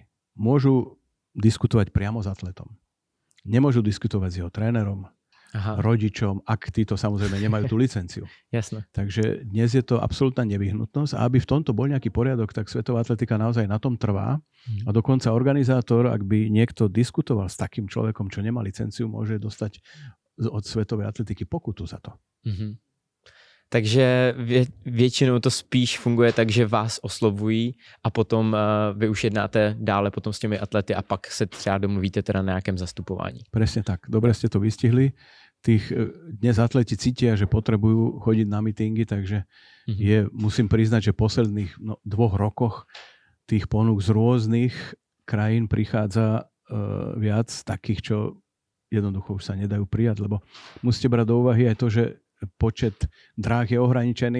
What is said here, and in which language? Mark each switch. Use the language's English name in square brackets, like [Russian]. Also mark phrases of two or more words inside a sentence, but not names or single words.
[Slovak] Môžu diskutovať priamo s atletom. Nemôžu diskutovať s jeho trénerom, rodičom, ak títo samozrejme nemajú tú licenciu. Jasné. Takže dnes je to absolútna nevyhnutnosť a aby v tomto bol nejaký poriadok, tak svetová atletika naozaj na tom trvá a dokonca organizátor, ak by niekto diskutoval s takým človekom, čo nemá licenciu, môže dostať od svetovej atletiky pokutu za to. [Czech] Takže většinou to spíš funguje tak, že vás oslovují a potom vy už jednáte dále potom s těmi atlety a pak se třeba domluvíte teda na nějakém zastupování. [Slovak] Presne tak. Dobre ste to vystihli. Dnes atleti cítia, že potrebujú chodiť na mítingy, takže musím priznať, že v posledných 2 rokoch tých ponúk z rôznych krajín prichádza viac takých, čo jednoducho už sa nedajú prijať, lebo musíte brať do úvahy aj to, že počet dráh je ohraničený.